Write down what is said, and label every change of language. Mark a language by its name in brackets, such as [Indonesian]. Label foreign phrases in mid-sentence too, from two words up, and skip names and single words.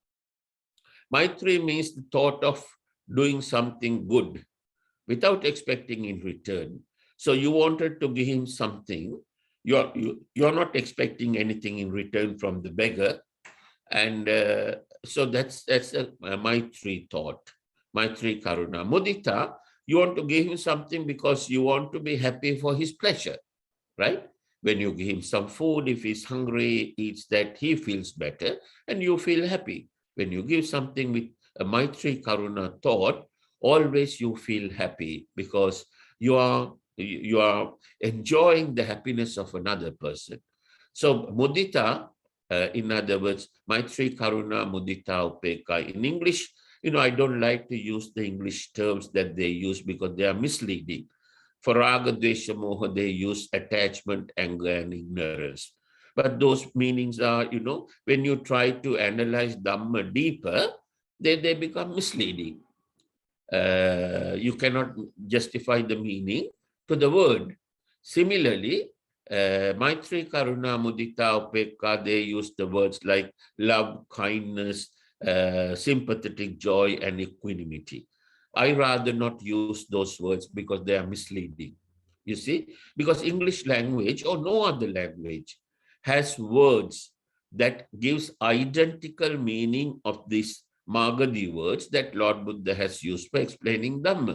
[English] Maitri means the thought of doing something good without expecting in return. So you wanted to give him something. You're not expecting anything in return from the beggar. And so that's a maitri thought, [Sanskrit] maitri karuna. [English] Mudita, you want to give him something because you want to be happy for his pleasure, right? When you give him some food, if he's hungry, eats that, he feels better and you feel happy. When you give something with a [Sanskrit] maitri karuna [English] thought, always you feel happy because you are enjoying the happiness of another person. So mudita, in other words, [Pali] maitri karuna mudita upekka. [English] In English, I don't like to use the English terms that they use because they are misleading. For [Sanskrit] raga, dvesha, moha, [English] they use attachment, anger, and ignorance. But those meanings are, when you try to analyze Dhamma deeper, they become misleading. You cannot justify the meaning to the word. Similarly, [Pali] maitri, karuna, mudita, upekka, [English] they use the words like love, kindness, sympathetic joy, and equanimity. I rather not use those words because they are misleading. You see, because English language or no other language has words that gives identical meaning of these Magadhi words that Lord Buddha has used for explaining Dhamma.